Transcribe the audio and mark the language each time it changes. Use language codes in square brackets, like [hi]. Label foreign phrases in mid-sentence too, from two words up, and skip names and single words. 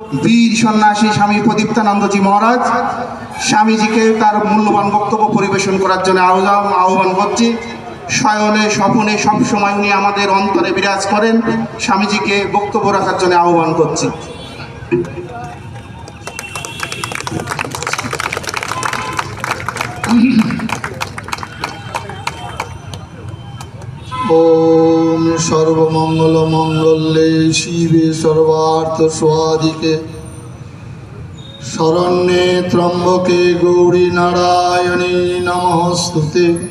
[bn] বীর সন্ন্যাসী স্বামী প্রদীপ্তানন্দজি মহারাজ স্বামীজিকে তার মূল্যবান বক্তব্য পরিবেশন করার জন্য আহ্বান করছি। শয়নে স্বপনে সবসময় উনি আমাদের অন্তরে বিরাজ করেন। স্বামীজিকে বক্তব্য রাখার জন্য আহ্বান করছি। [sa] ओम सर्वमंगल मंगल्ये शिवे सर्वार्थ स्वाधिके शरण्ये त्र्यंबके गौरी नारायणे नमोस्तुते।